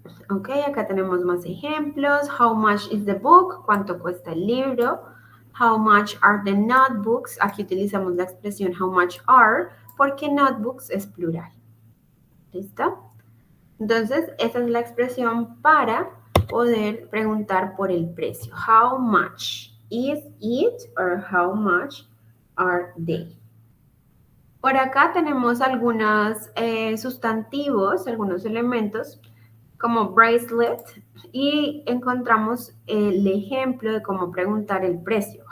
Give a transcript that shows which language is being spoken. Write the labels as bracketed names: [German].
[Spanish] Ok, acá tenemos más ejemplos. [English] How much is the book? [Spanish] ¿Cuánto cuesta el libro? [English] How much are the notebooks? [Spanish] Aquí utilizamos la expresión [English] how much are [Spanish] porque notebooks es plural. ¿Listo? Entonces, esa es la expresión para poder preguntar por el precio. [English] How much is it or how much are they? [Spanish] Por acá tenemos algunos sustantivos, algunos elementos como bracelet y encontramos el ejemplo de cómo preguntar el precio.